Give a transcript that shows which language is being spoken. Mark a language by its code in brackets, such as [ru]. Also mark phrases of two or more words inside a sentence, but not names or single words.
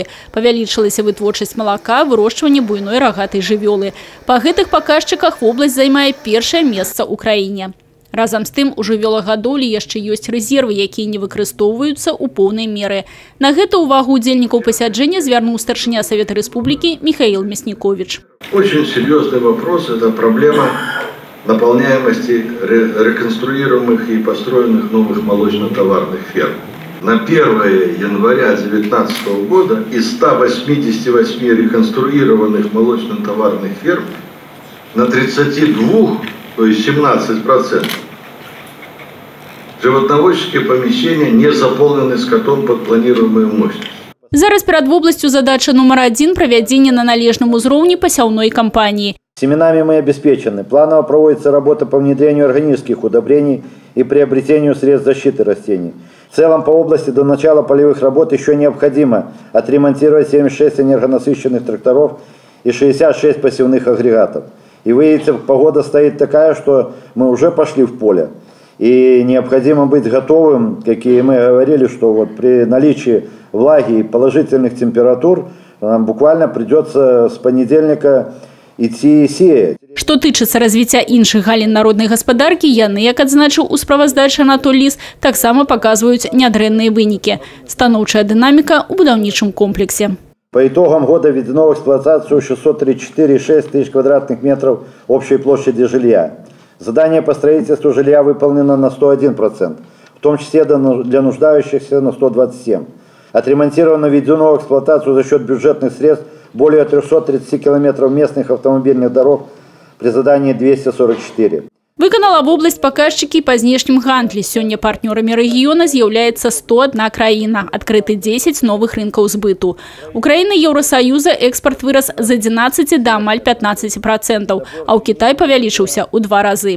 [be] Павялічылася вытворчасць малака, вырошчванне буйной рагатай жывёлы. Па гэтых паказчыках вобласць займае першае месца ў краіне. Разам з тым, у жывёлагадоўлі яшчэ ёсць рэзервы, якія не выкарыстоўваюцца ў поўнай меры. На гэта увагу удзельнікаў пасяджэння звярнуў старшыня Совета Республики Михаил Мясникович. [ru] Очень серьезный вопрос – это проблема наполняемости реконструируемых и построенных новых молочно-товарных ферм. На 1 января 2019 года из 188 реконструированных молочно-товарных ферм на 32, то есть 17%, животноводческие помещения не заполнены скотом под планируемую мощность. [be] Зараз перад вобласцю задача номер 1 – проведение на належном узроўні пасяўной кампании. [ru] Семенами мы обеспечены. Планово проводится работа по внедрению органических удобрений и приобретению средств защиты растений. В целом по области до начала полевых работ еще необходимо отремонтировать 76 энергонасыщенных тракторов и 66 посевных агрегатов. И выявится, погода стоит такая, что мы уже пошли в поле. И необходимо быть готовым, как и мы говорили, что вот при наличии влаги и положительных температур нам буквально придется с понедельника идти сеять. [be] Што тычыцца развіцця іншых галін народнай гаспадаркі, яны, як адзначыў у справаздачы Анатоль Лис, таксама паказваюць нядрэнныя вынікі. Станоўчая дынаміка ў будаўнічым комплексе. [ru] По итогам года введено в эксплуатацию 634,6 тысяч квадратных метров общей площади жилья. Задание по строительству жилья выполнено на 101%, в том числе для нуждающихся на 127%. Отремонтировано, введено в эксплуатацию за счет бюджетных средств более 330 километров местных автомобильных дорог при задании 244. [be] Выканала вобласць паказчыкі па знешнім гандлі. Сёння партнёрамі рэгіёна з'яўляецца 101 краіна. Адкрыты 10 новых рынкаў збыту. У краіны Еўрасаюза экспарт вырас з 11 да амаль 15%, а ў Кітай павялічыўся ў 2 разы.